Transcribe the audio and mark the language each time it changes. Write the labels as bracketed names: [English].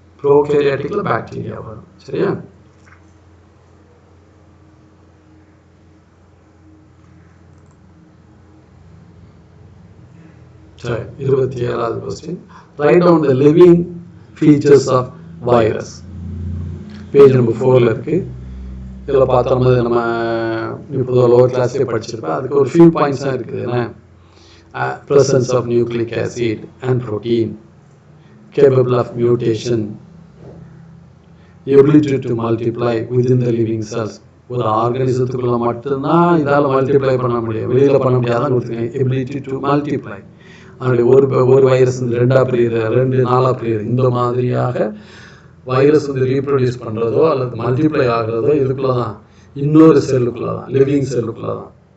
[Tamil] ப்ரோகேரியாட்டிக்கில் bacteria வரும். சரியா, சரி, 27வது question, [English] Write down the living features of virus. [Tamil] Page number 4ல் இருக்குது. இதில் பார்த்தோம், நம்ம இப்போ லோவர் கிளாஸ்லேயே படிச்சிருப்பேன். அதுக்கு ஒரு ஃபியூ பாயிண்ட்ஸ் தான் இருக்குது. [English] என்ன, presence of nucleic acid and protein, capable of mutation, ability to multiply within the living cells. [Tamil] ஒரு ஆர்கனிசத்துக்குள்ள மட்டும்தான் இதால் மல்டிப்ளை பண்ண முடியும், வெளியில் பண்ண முடியாதான் கொடுத்துருக்கேன். எபிலிட்டி டு மல்டிப்ளை, அதனுடைய ஒரு வைரஸ் 2ஆக பிரியுது, 2 4ஆக பிரியுது. இந்த மாதிரியாக வைரஸ் ரீப்ரொடியூஸ் பண்ணுறதோ அல்லது மல்டிப்ளை ஆகிறதோ இதுக்குள்ளே தான், இன்னொரு செல்லுக்குள்ளே தான், லிவிங் செல்லுக்குள்ளே தான்.